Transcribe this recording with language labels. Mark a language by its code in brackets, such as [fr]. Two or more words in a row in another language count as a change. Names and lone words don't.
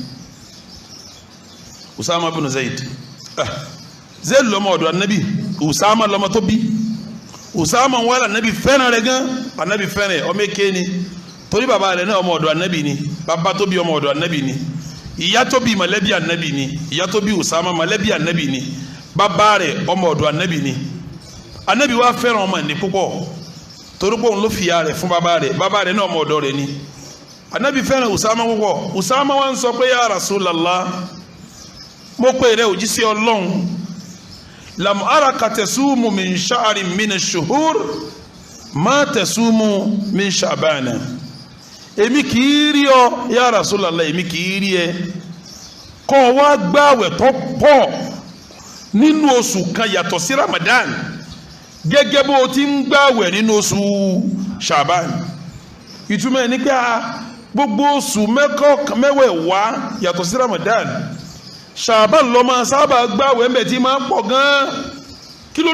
[yo] Usama bin Zayd Zayd lọ́mọ ọ̀dọ̀ anabi Usama lọ́mọ tó bí Usama wàlà anabi fẹ́ràn rẹ̀ gan anabi fẹ́ràn ọmọ èké ni torí bàbá rẹ̀ náà ọmọ ọ̀dọ̀ anabi ni bàbá tó bí ọmọ ọ̀dọ̀ anabi ni ìyá tó bí mọ̀lẹ́bí anabi ni ìyá tó bí Usama mọ̀lẹ́bí anabi ni bàbá rẹ̀ ọmọ ọ̀dọ̀ anabi ni anabi wa fẹ́ràn ọmọ ní púpọ̀ torí pé òun ló fi ya rẹ̀ fún bàbá rẹ̀ náà ọmọ ọ̀dọ̀ rẹ̀ ni anabi fẹ́ràn Usama púpọ̀ Usama wa ń sọ pé [ar] يا رسول الله [yo] mo pè rẹ òjíṣẹ́ Ọlọ́run [ar] لم أرك تصوم من شهر من الشهور ما تصوم من شعبان [yo] èmi kì í rí ọ [ar] يا رسول الله [yo] èmi kì í rí ẹ kọ́ wá gbààwẹ̀ tó pọ̀ nínú oṣù kan yàtọ̀ sí Ramadan gẹ́gẹ́ bó ti ń gbààwẹ̀ nínú oṣù Ṣàbán ìtumọ̀ ní pé gbogbo oṣù mẹ́wẹ̀ẹ̀wá yàtọ̀ sí Ramadan Ṣàbán ló máa sábà gbààwẹ̀ ńbẹ̀ tí máa ń pọ̀ gan-an kí ló